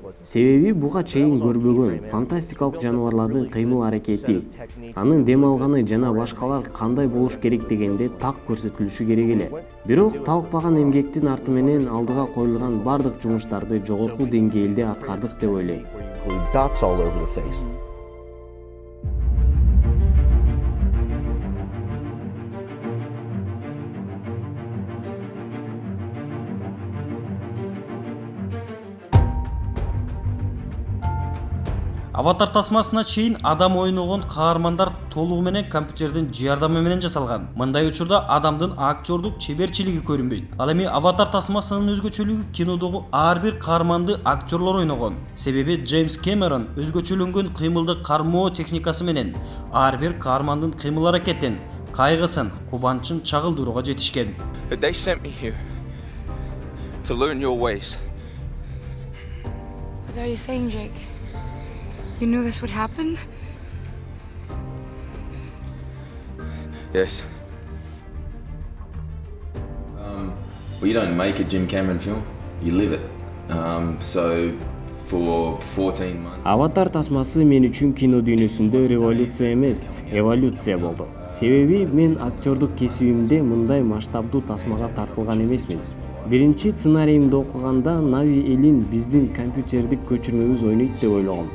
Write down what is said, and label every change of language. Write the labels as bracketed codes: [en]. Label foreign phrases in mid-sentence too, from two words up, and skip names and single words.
[ky] Себеби буга чейин көрбөгөн фантастикалык жаныбарлардын кыймыл аракети, анын дем алганы жана башкалар кандай болуш керек дегенде так көрсөтүлүшү керек эле. Бирок талкпаган эмгектин арты менен алдыга коюлган бардык жумуштарды жогорку деңгээлде аткардык деп ойлойм. [en] Dots all over the face. [ky] Аватар тасмасына чейин адам ойногон каармандар толугу менен компьютердин жардамы менен жасалган. Мындай учурда адамдын актёрдук чеберчилиги көрүнбөйт. Ал эми Аватар тасмасынын өзгөчөлүгү кинодогу ар бир каарманды актёрлор ойногон. Себеби Джеймс Кэмерон өзгөчөлөнгөн кыймылды кармоо техникасы менен ар бир каармандын кыймыл аракетин, кайгысын, кубанычын чагылдырууга жетишкен. [en] They sent me here to learn your ways. What are you saying, Jake? You knew this would happen? Yes. Well, you don't make a Jim Cameron film, you live it. So for 14 months. [ky] Аватар тасмасы мен үчүн кино дүйнөсүндө революция эмес, эволюция болду. Себеби мен актёрдук кесибимде мындай масштабдуу тасмага тартылган эмесмин. Биринчи сценариymды окуганда Нави элин биздин компьютердик көчүрмөбүз ойнойт деп ойлогом.